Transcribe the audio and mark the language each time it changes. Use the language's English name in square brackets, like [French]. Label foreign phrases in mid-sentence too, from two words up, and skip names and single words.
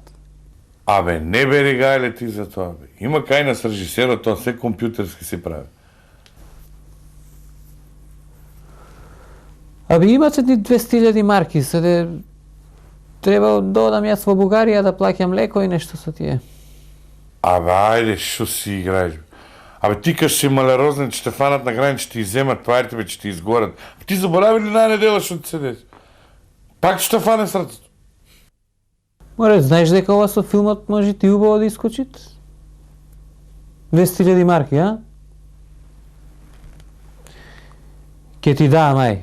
[Macedonian] Абе, не бери гајле ти за тоа, бе. Има кај нас режисерот, тоа се компјутерски се прави. Абе, имате ни 200.000 марки, седе треба да одам јас во Бугарија да плаќам леко и нешто со тие. Абе, ајде, шо си играеш, бе? Абе, ти каш си малерозен, че те фанат на граница, че ти иземат парите, бе, че ти изгорат. Ти заборави ли најнедела што ти се деси? Пак ќе те фане срцето. Море, знаеш дека ова со филмот може ти убаво да искочит? 200.000 марки, а? Ке ти дам, ај.